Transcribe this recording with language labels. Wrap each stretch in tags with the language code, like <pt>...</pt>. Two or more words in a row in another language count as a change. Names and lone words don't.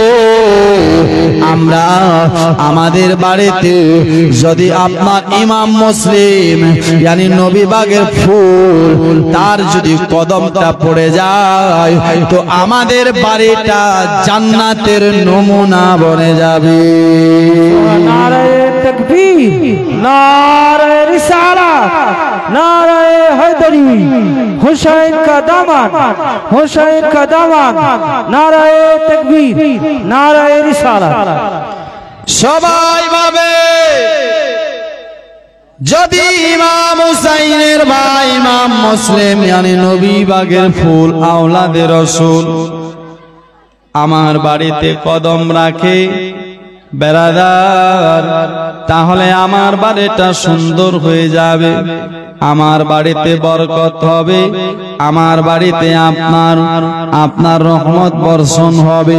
<bn>আমরা আমাদের বাড়িতে যদি আপনার ইমাম মুসলিম yani নবী বাগের ফুল তার যদি কদমটা পড়ে যায় তো আমাদের বাড়িটা জান্নাতের নমুনা বনে যাবে।</bn> <ur>নারায়ে تکبیر نعرے رسالت نعرے حیدری حسین کا دامن نعرے تکبیر نعرے رسالت</ur> <bn>সবাই ভাবে যদি ইমাম হুসাইনের ভাই ইমাম মুসলিম মানে নবী বাগের ফুল আওলাদে রাসূল আমার বাড়িতে কদম রাখে বেরাদার, তাহলে আমার বাড়িটা সুন্দর হয়ে যাবে, আমার বাড়িতে বরকত হবে, আমার বাড়িতে আপনার রহমত বর্ষণ হবে।</bn>